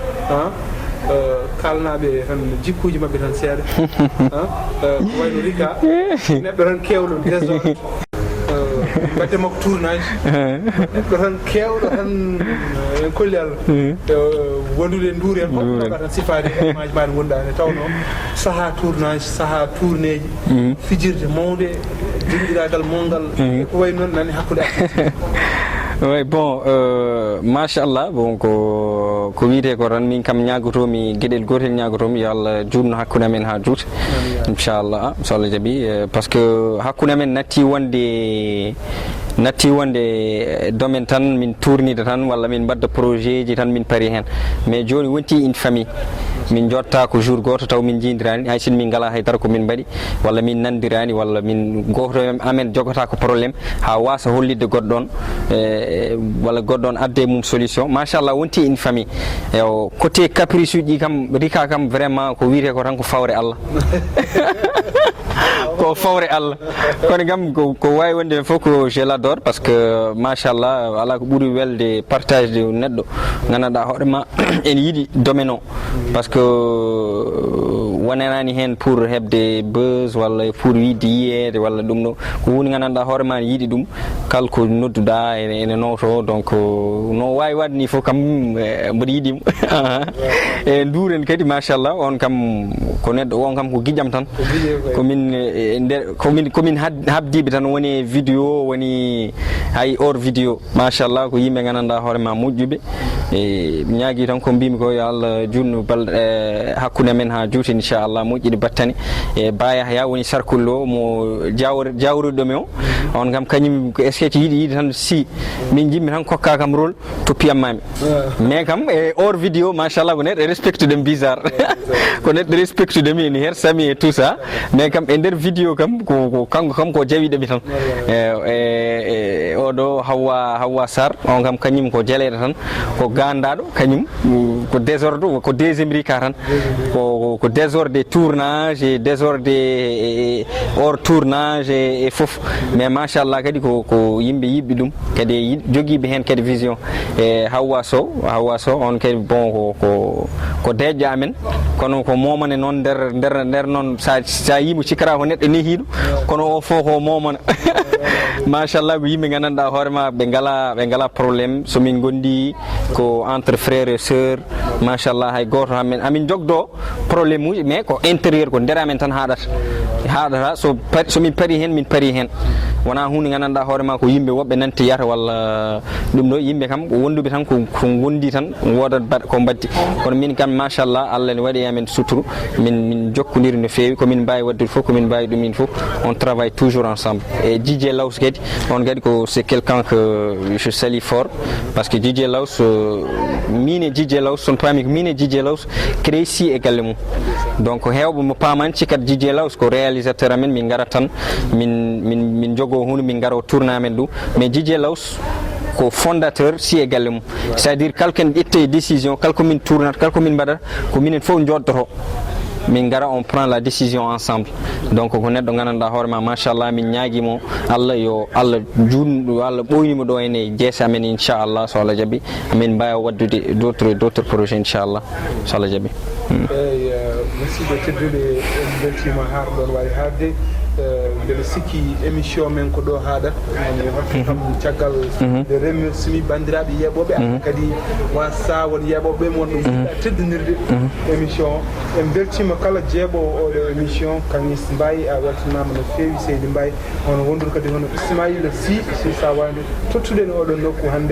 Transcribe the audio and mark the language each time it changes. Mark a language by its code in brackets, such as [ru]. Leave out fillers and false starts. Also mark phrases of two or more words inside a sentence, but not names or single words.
[ff] kalnaɓe tan jikkuji mabɓe tan seeɗa ko wayno rika neɗɗo tan kewɗo désordre mbatte makko tournage neɗɗo tan kewɗo tan en kolli Allah wondude nduuri en fof ɗoga tan sifade maji maɗe gondani tawno saaha tournage saaha tourné ji fijirde mawde dinɗiragal mawgal ko way noon nani hakkude artiste [fr] oui bon [ff] machallah bon ko wiyete ko tan min kam ñagotomi gueɗel gotel ñagotomi yo Allah jutno hakkude amen ha juuta inchallah so Allah jaaɓi [fr] par ce que [ff] hakkude amen natti wonde domaine tan min tournide tan walla min mbadda projet ji tan min paari hen mais joni wonti [fr] une famille [ff] min jotta ko jour goto taw min jindirani hay sin min ngala haydara ko min mbaɗi walla min nandirani walla min goto amen jogata ko probléme ha wasa hollidde goɗɗon walla goɗɗon adde mum solution machallah wonti [fr] une famille [ff] eyo [fr] côté caprice [ff] uji kam rika kam vraiment ko wiyete ko tan ko fawre Allah ko fawre Allah kono kam ko wawi wonde fof ko [fr] je l'adore parce que [ff] machallah ala ko ɓuuri welde [fr] partage de [ff] neɗɗo gandanɗa hoorema ene yiiɗi domaine o [fr] par ce que [ff] wonanani hen pour hebde buzz walla pour wiide yiyede walla ɗum ɗo ko hunde gandanɗa hoorema ne yiiɗi ɗum kala ko nodduɗa ene noto donc no wawi wadde ni fof kam mboɗo yiiɗimo e nduren kadi machallah on kam ko neɗɗo on kam ko guiƴam tan komin habdiɓe tan woni vidéo woni hay [fr] hors vidéo [ff] machallah ko yimɓe gandanɗa hoorema moƴƴuɓe e ñaagui tan ko mbimi ko yo Allah junno balɗe hakkude men ha juuti inchallah moƴƴiɗi battani e Ba Yahya woni sarkulle o mo jawruɗomi o on kam kañum [fr] est ce que [ff] yiiɗi tan si min jimmi tan kokka kam rôle to piyammami mais kam e [fr] hors vidéo [ff] machallah ko neɗɗo respecte ɗum bizarre ko neɗɗo respecte ɗumi ene her sami [fr] et tout ça mais [ff] kam e nder vidéo kam ko kanko kam ko jawiɗomi tan oɗo Hawa Sarr on kam kañum ko jaleɗo tan ko gandaɗo kañum ko désordre ko deuxiéme rika tan ko [fr] désordre désordre tournage et désordre hors tournage et [ff] fof mais machallah kadi ko yimɓe yiɓɓi ɗum kadi jogiiɓe hen kadi vision e Hawa Sow on kadi bon ko deƴƴo amen kono ko momane noon nder noon sa yimo cikkata ko neɗɗo nehiɗo kono o fof ko momana machallah ko yimɓe gandanɗa hoorema ɓe ngala probléme somin gondi ko [fr] entre frère et sœur [ff] machallah hay goto amin jogdo probléme uji mais ko intérieur ko nder amen tan haɗata somin paari hen min paari hen wona hunde gandanɗa hoorema ko yimɓe woɓɓe nante yata walla ɗum ɗo yimɓe kam ko wonduɓe tan ko gondi tan wodat ko baddi kono min kam machallah Allah ne waɗi amen suturu min jokkodiri no fewi komin mbawi waddude fof komin mbawi ɗumin fof [fr] on travaille toujours ensemble et [ff] DJ Laws kadi on kadi ko [fr] c'est quelqu'un que je salue fort parce que [ff] DJ Laws min e DJ Laws son pami ko min e DJ Laws crési e galle mum donc hewɓe mo pamani cikkat DJ Laws ko réalisateur amen min garat tan min jogo hunde min garo tourna amen ɗum mais DJ Laws ko fondateur si e galle mum [fr] c'est à dire [ff] kala ken ƴette décision kala komin tournata kala komin mbaɗata ko minen fof joddoto min gara [fr] on prend la décision ensemble [ff] donc ko neɗɗo gandanɗa hoorema machallah min ñaaguimo Allah yo Allah Allah ɓoynimo ɗo ene jeese amen inchallah so Allah jaaɓi amin mbawa waddude [fr] d'autres projets [ff] inchallah so Allah jaaɓi eyyi musidɓe tedduɓe en beltima har ɗon wawi haalde mbeɗa sikki émission men ko ɗo haaɗat ani hokke kam caggal de remerciemi bandiraɓe yeɓoɓe kadi wasa won yeɓoɓe mon ɗo jiɗɗa teddinirde émission en beltima kala jeeɓowo oɗo émission Kangis Mbaye a weltanama no fewi Seydi Mbaye hono wondude kadi hono Ismaïla Sy sa wande tottuɗen oɗon nokku hande